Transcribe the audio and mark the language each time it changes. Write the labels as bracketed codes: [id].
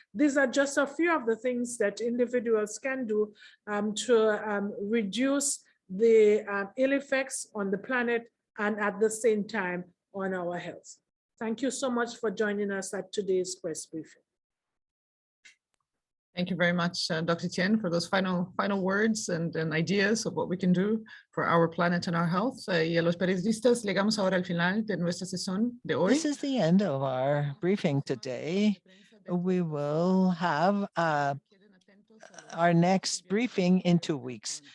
[en] These are just a few of the things that individuals can do to reduce the ill effects on the planet and at the same time on our health. Thank you so much for joining us at today's press briefing. Thank you very much, Dr. Tien, for those final words and ideas of what we can do for our planet and our health. [es] Y a los periodistas, llegamos ahora al final de nuestra sesión de hoy. [en] This is the end of our briefing today. We will have our next briefing in 2 weeks.